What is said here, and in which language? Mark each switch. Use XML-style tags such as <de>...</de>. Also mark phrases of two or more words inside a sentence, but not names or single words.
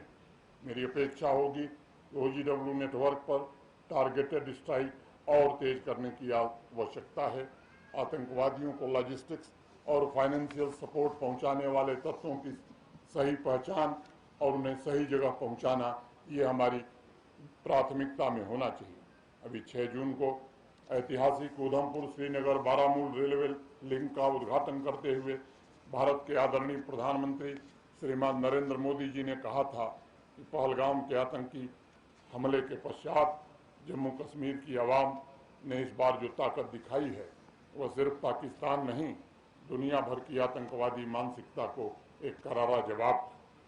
<hi>मेरी अपेक्षा होगी कि OGW नेटवर्क पर</hi> <en>targeted strike</en> <hi>और तेज़ करने की आवश्यकता है. आतंकवादियों को लॉजिस्टिक्स और</hi> <en>financial support</en> <hi>पहुँचाने वाले तत्वों की सही पहचान और उन्हें सही जगह पहुँचाना यह हमारी प्राथमिकता में होना चाहिए. अभी 6 जून को ऐतिहासिक उधमपुर श्रीनगर बारामूला लिंक का उद्घाटन करते हुए भारत के आदरणीय प्रधानमंत्री श्रीमान नरेंद्र मोदी जी ने कहा था कि पहलगाम के आतंकी हमले के पश्चात जम्मू कश्मीर की आवाम ने इस बार जो ताकत दिखाई है वह सिर्फ पाकिस्तान नहीं, दुनिया भर की आतंकवादी मानसिकता को एक करारा जवाब था।</hi>